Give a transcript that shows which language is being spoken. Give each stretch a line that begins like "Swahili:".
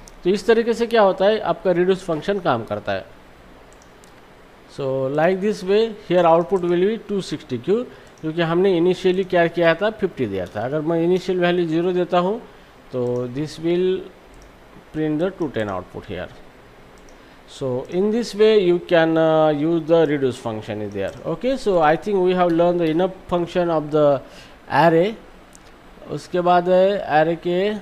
Hindi: तो इस तरीके से क्या होता है, आपका रिड्यूस फंक्शन काम करता है।
English: so like this way here output will be 260,
Hindi: क्योंकि हमने इनिशियली क्या किया था, 50 दिया था। अगर मैं इनिशियल वैल्यू 0 देता हूँ तो
English: This will print the 210 output here. So in this way you can use the reduce function is there. Okay, so I think we have learned the enough function of the array.
Hindi: उसके बाद है array के